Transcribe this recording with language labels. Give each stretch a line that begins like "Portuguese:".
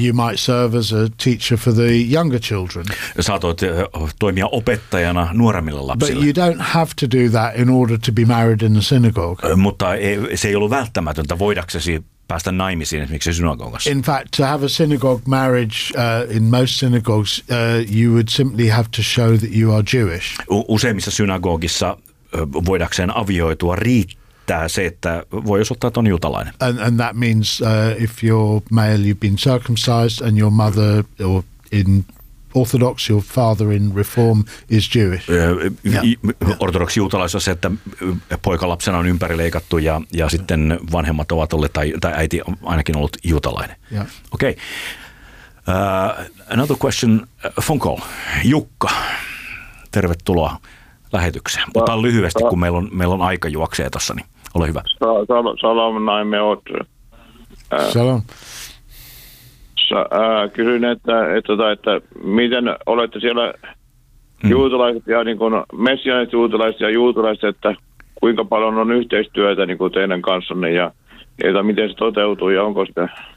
English: You might serve as a teacher for the younger children.
Finnish: Saatoit toimia opettajana nuoremmille lapsille.
English: But you don't have to do that in order to be married in the synagogue.
Finnish: Mutta se ei ollut välttämätöntä voidaksesi päästä naimisiin esimerkiksi synagogassa.
English: In fact, to have a synagogue marriage in most synagogues, you would simply have to show that you are Jewish.
Finnish: Useimmissa synagogissa voidakseen avioitua riittää se, että voi osoittaa, että on juutalainen.
English: And that means if you're male, you've been circumcised and your mother or in Orthodox, your father in Reform is Jewish.
Finnish: Ortodoksi juutalaisuus, että poika lapsena on ympärileikattu ja sitten vanhemmat ovat olleet, tai äiti on ainakin ollut juutalainen.
English: Yeah.
Finnish: Okei.
English: Another question, phone call.
Finnish: Jukka, tervetuloa lähetykseen. Mutta lyhyesti, kun meillä on aika juoksee tuossa, niin ole hyvä. Salam, naime oot. Salam. Kysyin, että miten olette siellä juutalaiset ja niin kuin messianiset juutalaiset ja juutalaiset, että kuinka paljon on yhteistyötä niin kuin teidän kanssanne ja miten se toteutuu ja onko sitä.